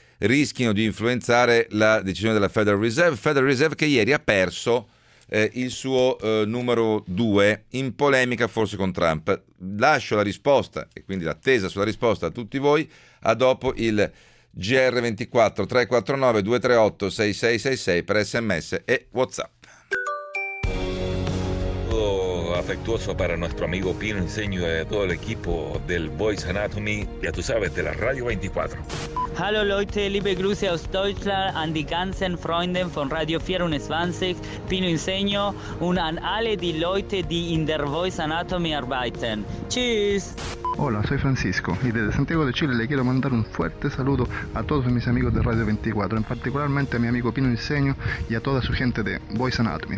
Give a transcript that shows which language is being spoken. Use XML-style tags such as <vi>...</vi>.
<it>rischiano di influenzare la decisione della Federal Reserve. Federal Reserve che ieri ha perso il suo numero 2 in polemica forse con Trump. Lascio la risposta e quindi l'attesa sulla risposta a tutti voi a dopo il GR24 349 238 6666 per SMS e WhatsApp.</it> <es>Afectuoso para nuestro amigo Pino Enseño y todo el equipo del Voice Anatomy, ya tú sabes, de la Radio 24.</es> <de>Hallo Leute, liebe Grüße aus Deutschland an die ganzen Freunde von Radio 24, Pino Enseño und an alle die Leute, die in der Voice Anatomy arbeiten. Tschüss!</de> <es>Hola, soy Francisco y desde Santiago de Chile le quiero mandar un fuerte saludo a todos mis amigos de Radio 24, en particularmente a mi amigo Pino Enseño y a toda su gente de Voice Anatomy.</es>